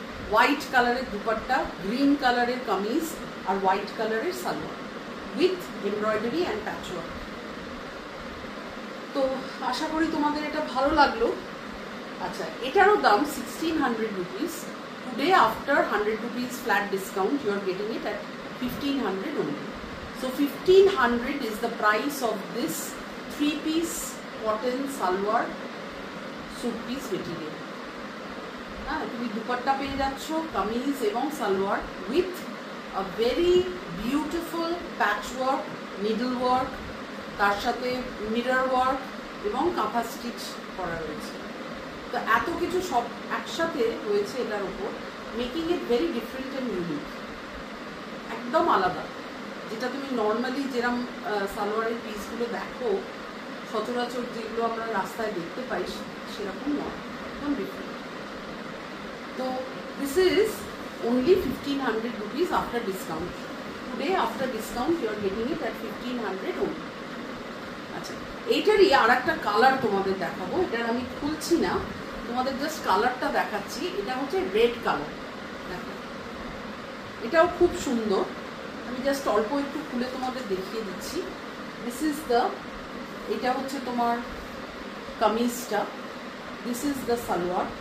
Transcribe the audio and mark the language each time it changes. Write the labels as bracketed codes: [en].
[bn] White কালারের dupatta, green কালারের কামিজ আর white কালারের salwar [en] With embroidery and patchwork. [bn] তো আশা করি তোমাদের এটা ভালো লাগলো। আচ্ছা, এটারও দাম 1600 rupees. [en] Today after 100 rupees flat discount you are getting it at 1500 only. So 1500 is the price of this 3-piece cotton salwar suit piece material. [bn] হ্যাঁ, তুমি দুপাট্টা পেয়ে যাচ্ছ, কামিজ এবং salwar [en] with a very beautiful patchwork, [bn] needle work, তার সাথে mirror work এবং কাঁথা stitch করা রয়েছে। তো এত কিছু সব একসাথে রয়েছে এটার উপর, [en] making it very different and unique, [bn] একদম আলাদা। যেটা তুমি নর্মালি যেরকম সালোয়ারের পিসগুলো দেখো সচরাচর, যেগুলো আমরা রাস্তায় দেখতে পাই সেরকম নয়, একদম ডিফারেন্ট। তো [en] This is only 1500 rupees after discount. Today after discount you are getting it at 1500 only. [bn] আচ্ছা, এইটারই আর একটা কালার তোমাদের দেখাবো, এটার আমি খুলছি না, তোমাদের জাস্ট কালারটা দেখাচ্ছি। এটা হচ্ছে রেড কালার, দেখো এটাও খুব সুন্দর। আমি জাস্ট অল্প একটু খুলে তোমাদের দেখিয়ে দিচ্ছি। [en] this is the, [bn] এটা হচ্ছে তোমার কামিজটা, [en] This is the salwar.